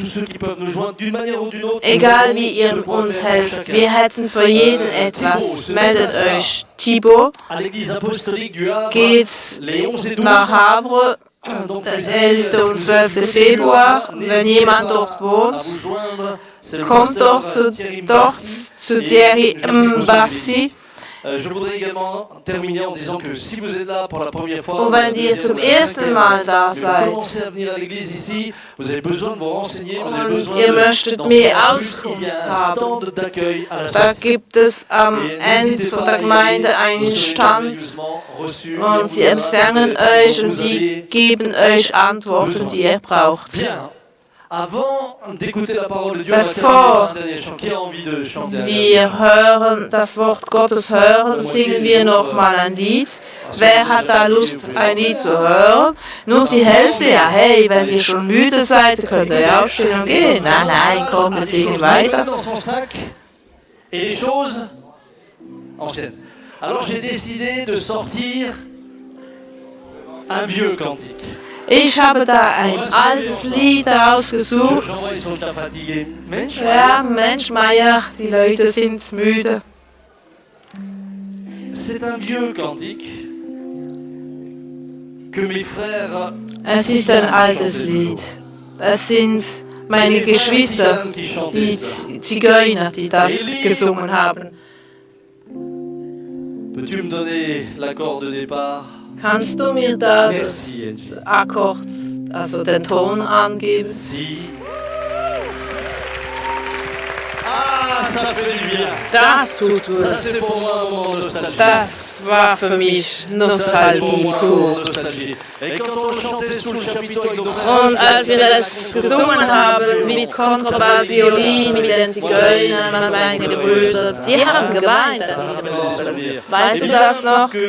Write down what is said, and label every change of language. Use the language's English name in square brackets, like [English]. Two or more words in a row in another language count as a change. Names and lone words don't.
[German] Egal wie ihr uns helft, wir hätten für jeden etwas. Meldet euch. Thibaut geht nach Havre, der 11. und 12. Februar. Wenn jemand dort wohnt, kommt dort zu Thierry Mbassi. [French] Je voudrais également terminer en disant que si vous êtes là pour la première fois, [German] und wenn ihr zum ersten Mal da seid und ihr möchtet mehr Auskunft haben, da gibt es am Ende von der Gemeinde einen Stand und die empfangen euch und die geben euch Antworten, die ihr braucht. Bevor wir hören, das Wort Gottes hören, singen wir nochmal ein Lied. Wer hat da Lust, ein Lied zu hören? Nur die Hälfte, ja, hey, wenn ihr schon müde seid, könnt ihr aufstehen und gehen. Nein, komm, wir singen weiter. [French] Alors j'ai décidé de sortir un vieux cantique. [German] Ich habe da ein altes Lied ausgesucht. Ja, Mensch, Meier, die Leute sind müde. Es ist ein altes Lied. Es sind meine Geschwister, die Zigeuner, die das gesungen haben. [French] Peux-tu me donner l'accord de départ? [German] Kannst du mir da das Akkord, also den Ton angeben? [French] Si. Ah, ça fait du bien. [German] Das tut gut. [French] Ça, c'est pour moi un moment nostalgique. [German] Das war für mich Nostalgie pur. Und als wir es gesungen haben mit Kontrabass, Violin, mit den Zigeunern, meine Brüder, die haben geweint an diesem Ostern. Weißt du das noch?